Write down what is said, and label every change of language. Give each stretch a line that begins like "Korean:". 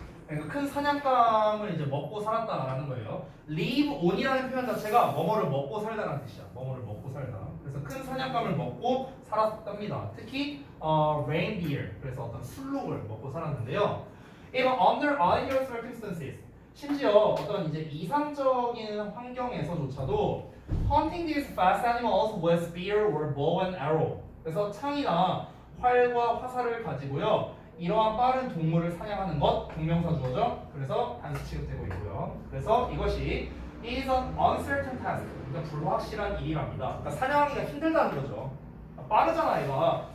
Korean: 그러니까 큰 사냥감을 이제 먹고 살았다라는 거예요. Live on이라는 표현 자체가 뭐뭐를 먹고 살다라는 뜻이야. 뭐뭐를 먹고 살다. 그래서 큰 사냥감을 먹고 살았답니다. 특히 reindeer, 그래서 어떤 술록을 먹고 살았는데요.
English: Even under ideal circumstances,
Korean: 심지어 어떤 이제 이상적인 환경에서조차도
English: hunting these fast animals with spear or bow and arrow.
Korean: 그래서 창이나 활과 화살을 가지고요. 이러한 빠른 동물을 사냥하는 것, 동명사 주어죠. 그래서 단수 취급되고 있고요. 그래서 이것이
English: is an uncertain task,
Korean: 그러니까 불확실한 일이랍니다. 그러니까 사냥하기가 힘들다는 거죠. 빠르잖아, 얘가.